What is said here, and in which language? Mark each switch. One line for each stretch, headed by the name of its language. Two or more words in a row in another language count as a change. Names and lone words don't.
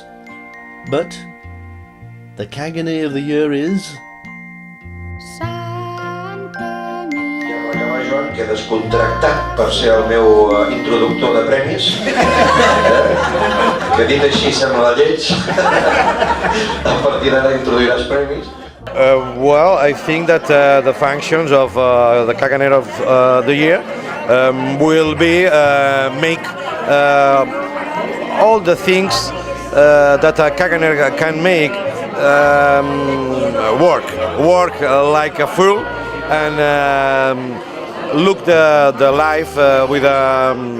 English: But the Caganer of the Year is...
Catalan: Joan queda descontractat per ser el meu introductor de premis, que dit així sembla lleig. A partir d'ara introduiràs premis.
English: Well, I think that the functions of the Caganer of the Year will be make all the things that a Caganer can make work like a fool, and look the life with a